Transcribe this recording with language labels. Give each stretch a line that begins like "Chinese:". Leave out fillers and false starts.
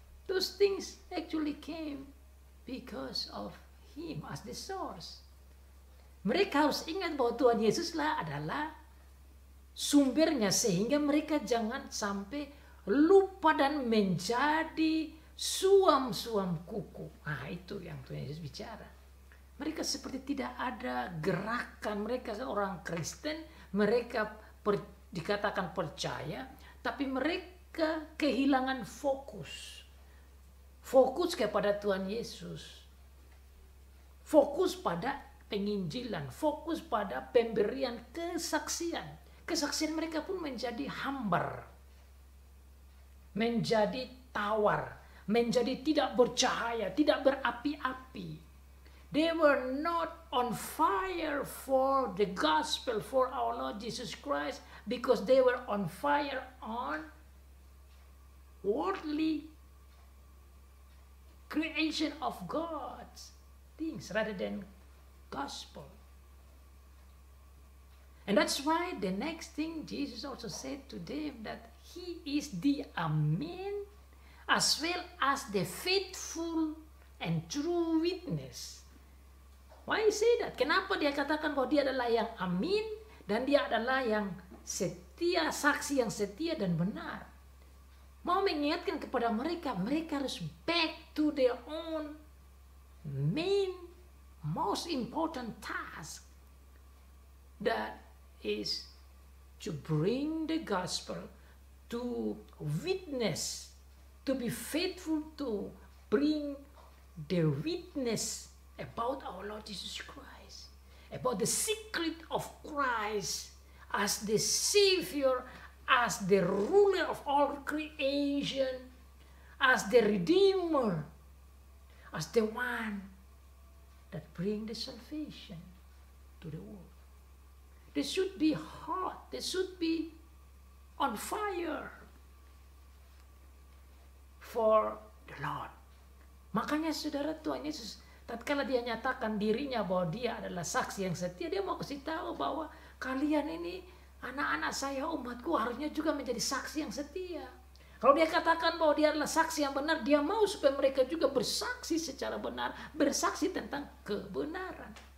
English: Those things actually came because of Him as the source.
Indonesian: Mereka harus ingat bahwa Tuhan Yesuslah adalah sumbernya, sehingga mereka jangan sampai lupa dan menjadi suam-suam kuku. Nah, itu yang Tuhan Yesus bicara. Mereka seperti tidak ada gerakan. Mereka orang Kristen, mereka dikatakan percaya, tapi mereka kehilangan fokus. Fokus kepada Tuhan Yesus. Fokus pada penginjilan, fokus pada pemberian kesaksian. Kesaksian mereka pun menjadi hambar, menjadi tawar, menjadi tidak bercahaya, tidak berapi-api.
English: They were not on fire for the gospel, for our Lord Jesus Christ, because they were on fire on worldly creation of God's things rather than gospel. And that's why the next thing Jesus also said to them, that He is the Amen, as well as the faithful and true witness. Why he say that?
Indonesian: Kenapa dia katakan bahwa dia adalah yang amin dan dia adalah yang setia, saksi yang setia dan benar? Mau mengingatkan kepada mereka, mereka harus
English: back to their own main, most important task. That is to bring the gospel, to witness, to be faithful to bring their witness about our Lord Jesus Christ, about the secret of Christ as the Savior, as the ruler of all creation, as the Redeemer, as the one that bring the salvation to the world. They should be hot, they should be on fire for the Lord.
Indonesian: Makanya saudara, Tuhan Yesus tatkala dia nyatakan dirinya bahwa dia adalah saksi yang setia, dia mau kasih tahu bahwa kalian ini anak-anak saya, umatku, harusnya juga menjadi saksi yang setia. Kalau dia katakan bahwa dia adalah saksi yang benar, dia mau supaya mereka juga bersaksi secara benar, bersaksi tentang kebenaran.